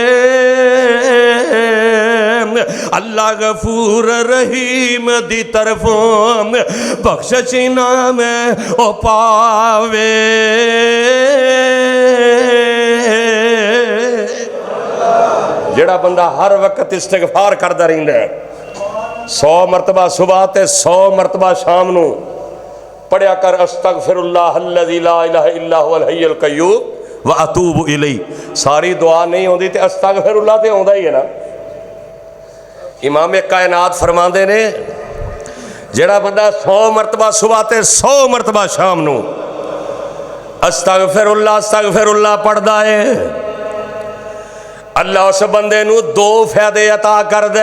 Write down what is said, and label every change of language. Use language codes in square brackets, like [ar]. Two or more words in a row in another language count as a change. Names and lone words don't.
[pa] اللہ غفور رحیم دی طرفوں بخشش نام او پاوے. جیہڑا بندہ ہر وقت استغفار کرتا رہندا ہے، 100 مرتبہ صبح تے 100 مرتبہ شام نوں پڑھیا کر, [ar] أستغفر الله الذي لا إله إلا هو الحي القيوم وأتوب إليه. [pa] ساری دعا نہیں ہوندی تے استغفراللہ تے آؤندا ہی ہے نا. امام کائنات فرماتے نے جیہڑا بندہ 100 مرتبہ صبح تے 100 مرتبہ شام نوں استغفراللہ پڑھدا ہے، اللہ اس بندے نوں 2 فائدے عطا کر دے.